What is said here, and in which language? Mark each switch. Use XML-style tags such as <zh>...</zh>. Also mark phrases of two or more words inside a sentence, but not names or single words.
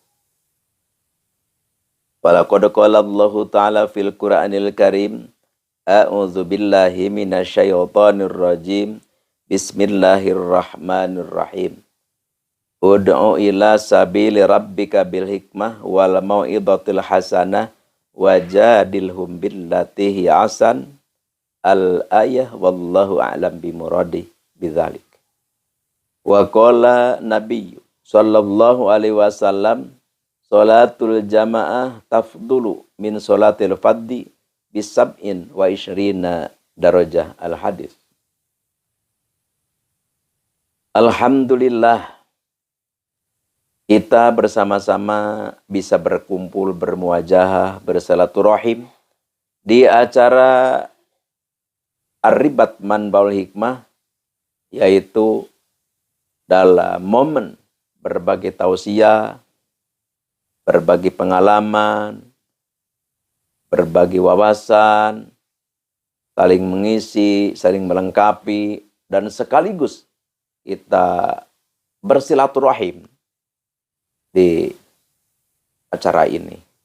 <ar>ولقد قال الله تعالى في القرآن الكريم، أعوذ بالله من الشيطان الرجيم. بسم الله الرحمن الرحيم. ادع إلى سبيل ربك بالحكمة والموعظة الحسنة وجادلهم بالتي هي أحسن. الآية والله أعلم بمراده بذلك. وقال النبي صلى الله عليه وسلم، صلاة الجماعة تفضل من صلاة الفذ بسبع وعشرين درجة. الحديث.</ar> <id>Alhamdulillah, kita bersama-sama bisa berkumpul, bermuajahah, bersilaturahim di acara Ar-Ribat Manbaul Hikmah, yaitu dalam momen berbagi tausiah, berbagi pengalaman, berbagi wawasan, saling mengisi, saling melengkapi, dan sekaligus kita bersilaturahim di acara ini.</id>